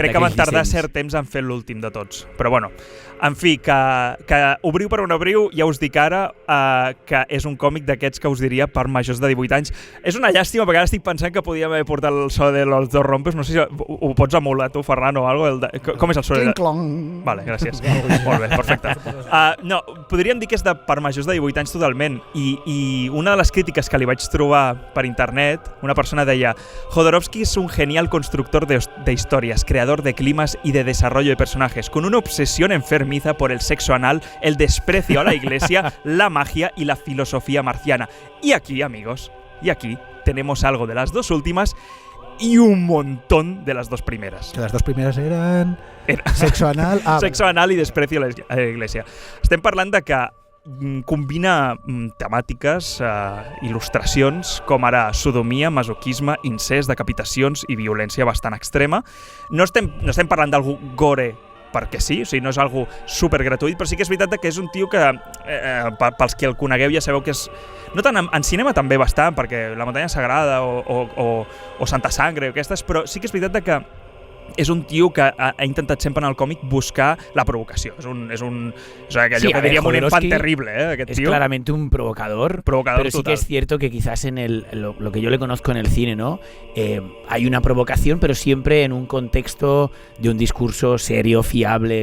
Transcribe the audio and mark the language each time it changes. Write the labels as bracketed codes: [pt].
[ca] Crec que van tardar cert temps en fer l'últim de tots. Però bueno, en fi, que obriu per on obriu, ja us dic ara que és un còmic d'aquests que us diria per majors de 18 anys. És una llàstima, perquè ara estic pensant que podíem haver portat el so de Los Dos Rompes. No sé si ho pots emular tu, Ferran, o algo. Com és el so? Cling-clong. Vale, gràcies. Molt bé, perfecte. No, podríem dir que és per majors de 18 anys totalment. I una de les crítiques que li vaig trobar per internet, una persona deia: [es] Jodorowsky es un genial constructor de historias, creador de climas y de desarrollo de personajes, con una obsesión enfermiza por el sexo anal, el desprecio a la iglesia, la magia y la filosofía marciana. Y aquí, amigos, tenemos algo de las dos últimas y un montón de las dos primeras. Que las dos primeras eran sexo anal... Sexo anal y desprecio a la iglesia. [ca] Estem parlant de que combina temàtiques, il·lustracions, com ara sodomia, masoquisme, incest, decapitacions i violència bastant extrema. No estem parlant d'algú gore perquè sí, o sigui, no és algo supergratuït, però sí que és veritat que és un tio que, pels que el conegueu ja sabeu que és... No tant en cinema també bastant, perquè La muntanya sagrada o Santa Sangre, aquestes, però sí que és veritat que és un tio que ha intentat sempre en el còmic buscar la provocació. És allò que diríem un infant terrible, aquest [es] es tío. Es claramente un provocador pero total. Sí que es cierto que quizás en lo que yo le conozco en el cine, ¿no? Hay una provocación, pero siempre en un contexto de un discurso serio, fiable.